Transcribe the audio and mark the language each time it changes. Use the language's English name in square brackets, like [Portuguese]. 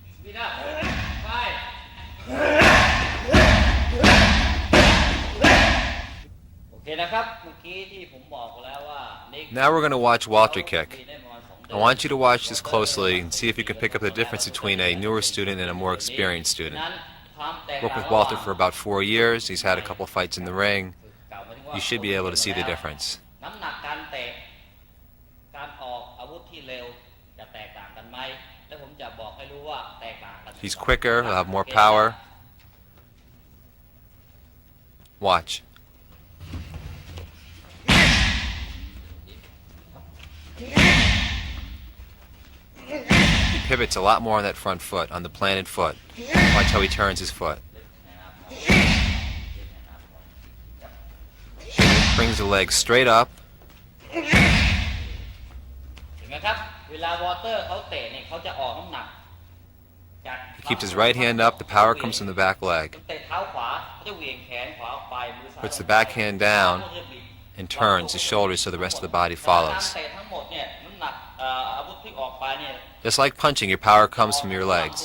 [English] Speed up [Thai] ไปโอเคนะครับเมื่อกี้ที่ผมบอกแล้วว่า [English] Now we're going to watch Walter kick. I want you to watch this closely and see if you can pick up the difference between a newer student and a more experienced student. Worked with Walter for about 4 years. He's had a couple fights in the ring. You should be able to see the difference. [Thai] น้ำหนักการเตะการออกอาวุธที่เร็วจะแตกต่างกันไหมแล้วผมจะบอกให้รู้ว่าแตกต่างกัน [English] He's quicker, he'll have more power. Watch. He pivots a lot more on that front foot, on the planted foot. Watch how he turns his foot. Brings the leg straight up. [Thai] เห็นไหมครับเวลาวอเตอร์เขาเตะเนี่ยเขาจะออกน้ำหนัก [English] He keeps his right hand up, the power comes from the back leg. [Thai] เตะเท้าขวาเขาจะเหวี่ยงแขนขวาออกไปมือซ้าย [English] Puts the back hand down and turns his shoulders so the rest of the body [Thai] การ [English] follows. [Thai] เตะทั้งหมดเนี่ยน้ำหนักอาวุธที่ออกไปเนี่ย [English] Just like punching, your power comes from your legs.